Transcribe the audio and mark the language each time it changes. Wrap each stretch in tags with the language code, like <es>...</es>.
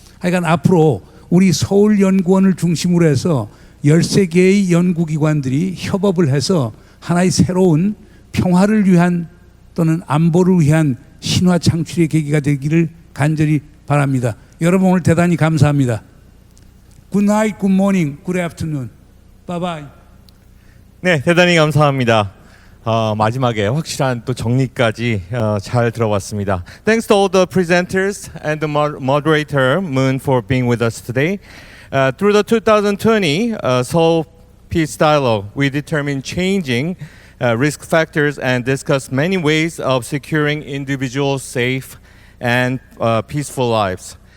<ko>하여간 앞으로 우리 서울연구원을 중심으로 해서 13개의 연구기관들이 협업을 해서 하나의 새로운 평화를 위한 또는 안보를 위한 신화 창출의 계기가 되기를 간절히 바랍니다. 여러분 오늘 대단히 감사합니다.</ko> <en>Good night, good morning, good afternoon. Bye bye.</en> <ko>네, 대단히 감사합니다. 마지막에 확실한 또 정리까지 잘 들어봤습니다.</ko> <en>Thanks to all the presenters and the moderator Moon for being with us today. Through the 2020 Seoul Peace Dialogue, we determined changing risk factors and discussed many ways of securing individuals safe and peaceful lives.</en>